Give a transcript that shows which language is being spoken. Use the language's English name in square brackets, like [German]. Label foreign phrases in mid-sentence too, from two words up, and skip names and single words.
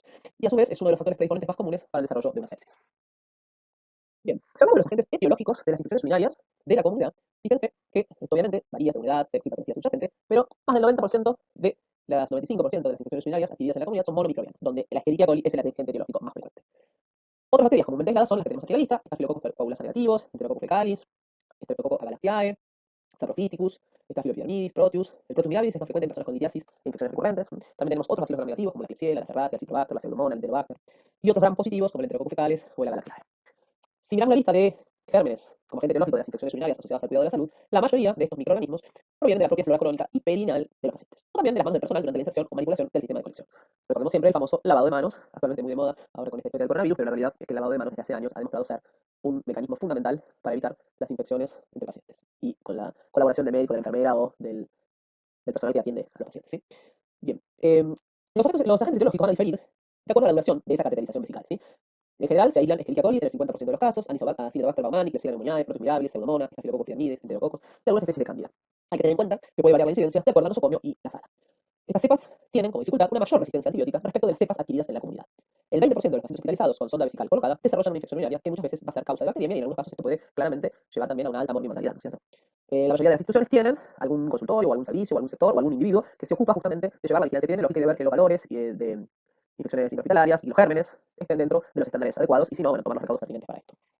[Spanish] Y a su vez es uno de los factores predisponentes más comunes para el desarrollo de una sepsis. Bien, si hablamos de los agentes etiológicos de las infecciones urinarias de la comunidad, fíjense que esto obviamente varía según edad, sexo y patología subyacente, pero más del 90% de las 95% de las infecciones urinarias adquiridas en la comunidad son monomicrobianas, donde la Escherichia coli es el agente etiológico más frecuente. Otras bacterias comúnmente aisladas son las que tenemos aquí en la lista: Staphylococcus coagulans negativos, Enterococcus fecalis, Streptococcus agalactiae, Saprophyticus, Staphyloepidermidis, Proteus. El Proteus mirabilis es más frecuente en personas con litiasis e infecciones recurrentes. También tenemos otros bacilos gram negativos como la Klebsiella, la Serratia, el Citrobacter, la Pseudomonas, el Enterobacter, y otros gram positivos como el Enterococcus fecalis o el Agalactiae. Si miramos la lista de gérmenes como agente etiológico de las infecciones urinarias asociadas al cuidado de la salud, la mayoría de estos microorganismos provienen de la propia flora colónica y perinal de los pacientes, o también de las manos del personal durante la inserción o manipulación del sistema de colección. Recordemos siempre el famoso lavado de manos, actualmente muy de moda ahora con esta historia del coronavirus, pero la realidad es que el lavado de manos desde hace años ha demostrado ser un mecanismo fundamental para evitar las infecciones entre pacientes, y con la colaboración del médico, de la enfermera o del personal que atiende a los pacientes, ¿sí? Bien, los agentes etiológicos van a diferir de acuerdo a la duración de esa cateterización vesical, ¿sí? En general, se aíslan Escherichia coli en el 50% de los casos, Acinetobacter baumannii, Klebsiella pneumoniae, Protomirabilis, Pseudomonas, Staphylococcus pyogenes, Enterococcus, de algunas especies de Candida. Hay que tener en cuenta que puede variar la incidencia de acuerdo al nosocomio y la sala. Estas cepas tienen como dificultad una mayor resistencia antibiótica respecto de las cepas adquiridas en la comunidad. El 20% de los pacientes hospitalizados con sonda vesical colocada desarrollan una infección urinaria que muchas veces va a ser causa de bacteriemia y en algunos casos esto puede claramente llevar también a una alta morbi-mortalidad, ¿no es cierto? La mayoría de las instituciones tienen algún consultorio o algún servicio o algún sector o algún individuo que se ocupa justamente de llevar la vigilancia epidemiológica y de ver que los valores de infecciones intrahospitalarias y los gérmenes estén dentro de los estándares adecuados y si no, bueno, tomar los recaudos pertinentes para esto.